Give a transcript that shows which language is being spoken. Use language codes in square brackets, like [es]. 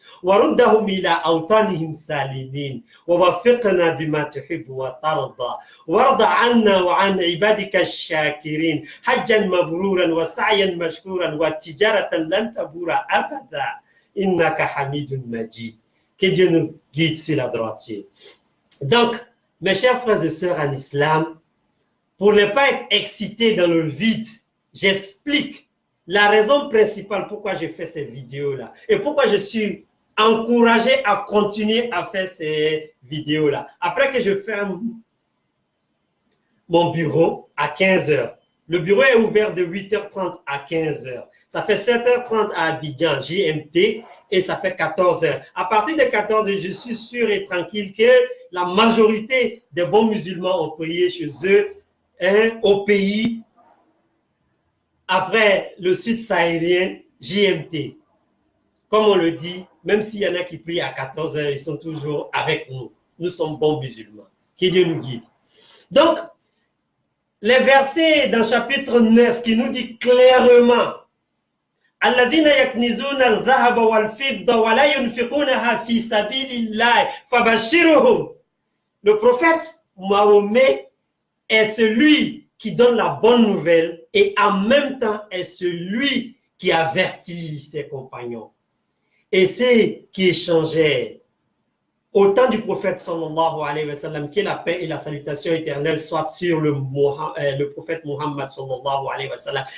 [ar] وردهم إلى أوطانهم سالمين ووفقنا بما تحب وترضى وارض عنا وعن عبادك الشاكرين حجا مبرورا وسعيا مشكورا وتجارة لن تبور أبدا إنك حميد مجيد. [fr] Que Dieu nous guide sur la droiture. Donc, mes chers frères et sœurs en islam, pour ne pas être excité dans le vide, j'explique la raison principale pourquoi je fais ces vidéos-là et pourquoi je suis encouragé à continuer à faire ces vidéos-là. Après que je ferme mon bureau à 15h, le bureau est ouvert de 8h30 à 15h. Ça fait 7h30 à Abidjan, GMT, et ça fait 14h. À partir de 14h, je suis sûr et tranquille que la majorité des bons musulmans ont prié chez eux, hein, au pays, après le sud sahélien, GMT. Comme on le dit, même s'il y en a qui prient à 14h, ils sont toujours avec nous. Nous sommes bons musulmans. Que Dieu nous guide. Donc, les versets dans chapitre 9 qui nous dit clairement [ar] الذين يكنزون الذهب والفضة ولا ينفقونها في سبيل الله فبشرهم. [fr] Le prophète Mahomet est celui qui donne la bonne nouvelle et en même temps est celui qui avertit ses compagnons. Et c'est qui échangeaient au temps du prophète sallallahu alayhi wa sallam, que la paix et la salutation éternelle soient sur le prophète Muhammad sallallahu alayhi wa sallam.